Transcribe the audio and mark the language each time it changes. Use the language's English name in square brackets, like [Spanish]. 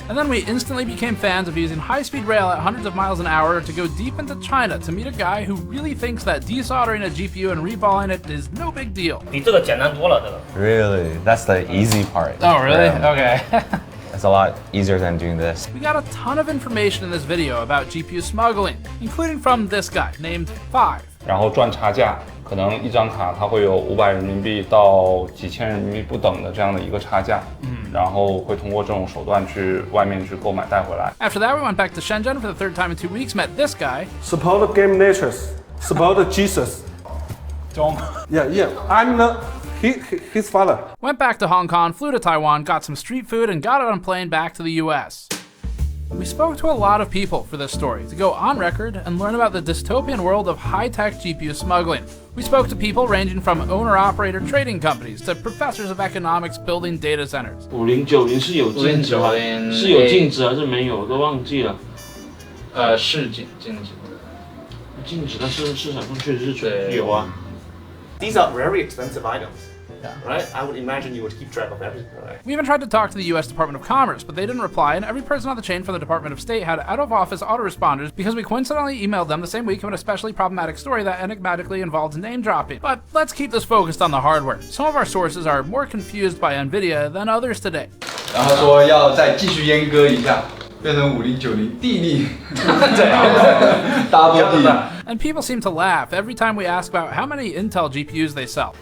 [English] And then we instantly became fans of using high-speed rail at hundreds of miles an hour to go deep into China to meet a guy who really thinks that desoldering a GPU and reballing it is no big deal. [Chinese] 比这个简单多了，这个。 [English] Really? That's the easy part. Oh, really? Yeah. Okay. It's a lot easier than doing this. We got a ton of information in this video about GPU smuggling, including from this guy named 5. [Chinese] 然后赚差价，可能一张卡它会有500人民币到几千人民币不等的这样的一个差价，然后会通过这种手段去外面去购买带回来。 [English] After that, we went back to Shenzhen for the 3rd time in 2 weeks, met this guy. Support game Nexus. It's about Jesus. Don't. Yeah. I'm his father. Went back to Hong Kong, flew to Taiwan, got some street food, and got on a plane back to the US. We spoke to a lot of people for this story to go on record and learn about the dystopian world of high-tech GPU smuggling. We spoke to people ranging from owner-operator trading companies to professors of economics building data centers. [Chinese] 5090是有禁止吗？是有禁止还是没有？都忘记了。是禁止的。禁止，但是市场上确实是有啊。 [English] These are very expensive items. Right? I would imagine you would keep track of everything, right? We even tried to talk to the US Department of Commerce, but they didn't reply, and every person on the chain for the Department of State had out-of-office autoresponders because we coincidentally emailed them the same week of an especially problematic story that enigmatically involved name-dropping. But let's keep this focused on the hardware. Some of our sources are more confused by NVIDIA than others today. [Chinese] 然后说要再继续阉割一下，变成5090地利，double地。 [English] And people seem to laugh every time we ask about how many Intel GPUs they sell.